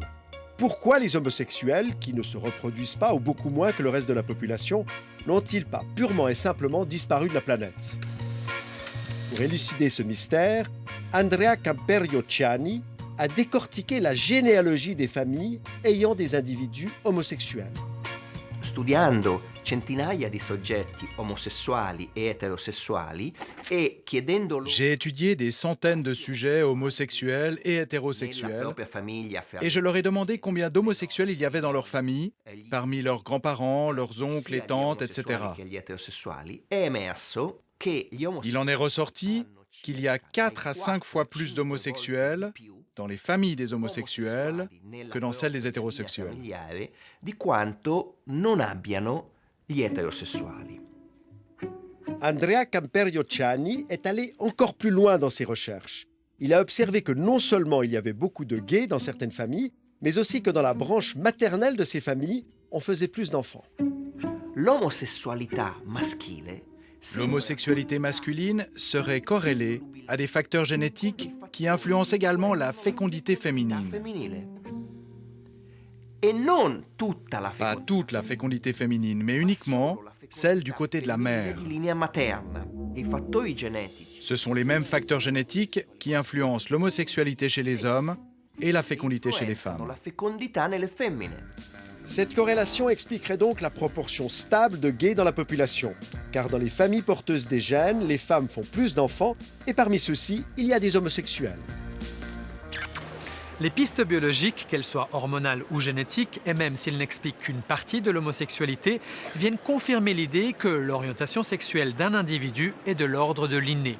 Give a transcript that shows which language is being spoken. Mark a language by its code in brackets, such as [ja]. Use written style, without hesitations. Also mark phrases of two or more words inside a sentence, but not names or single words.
[fr] Pourquoi les homosexuels, qui ne se reproduisent pas ou beaucoup moins que le reste de la population, n'ont-ils pas purement et simplement disparu de la planète? Pour élucider ce mystère, Andrea Camperio-Ciani a décortiqué la généalogie des familles ayant des individus homosexuels. C'est [it] studiando centinaia di soggetti omosessuali e eterosessuali e chiedendo loro [fr] J'ai étudié des centaines de sujets homosexuels et [it] nella [fr] hétérosexuels [it] propria famiglia [fr] et je leur ai demandé combien d'homosexuels il y avait dans leur famille, parmi leurs grands-parents, leurs oncles et [it] sia gli [fr] tantes, etc. [it] omosessuali che gli eterosessuali, è emerso che gli [fr] Il en est ressorti qu'il y a 4 à 5 fois plus d'homosexuels dans les familles des homosexuels que dans celles des hétérosexuels. [it] familiare di quanto non abbiano gli eterosessuali. [fr] Andrea Camperio-Ciani est allé encore plus loin dans ses recherches. Il a observé que non seulement il y avait beaucoup de gays dans certaines familles, mais aussi que dans la branche maternelle de ces familles, on faisait plus d'enfants. [it] L'omosessualità maschile [fr] L'homosexualité masculine serait corrélée à des facteurs génétiques qui influencent également la fécondité féminine. [it] femminile e non tutta la [fr] Pas toute la fécondité féminine, mais uniquement celle du côté de la mère. [it] di linea materna. I fattori genetici [fr] Ce sont les mêmes facteurs génétiques qui influencent l'homosexualité chez les hommes et la fécondité chez les [it] influenzano [fr] femmes. [it] la fecondità nelle femmine. [fr] Cette corrélation expliquerait donc la proportion stable de gays dans la population, car dans les familles porteuses des gènes, les femmes font plus d'enfants, et parmi ceux-ci, il y a des homosexuels. Les pistes biologiques, qu'elles soient hormonales ou génétiques, et même s'ils n'expliquent qu'une partie de l'homosexualité, viennent confirmer l'idée que l'orientation sexuelle d'un individu est de l'ordre de l'inné.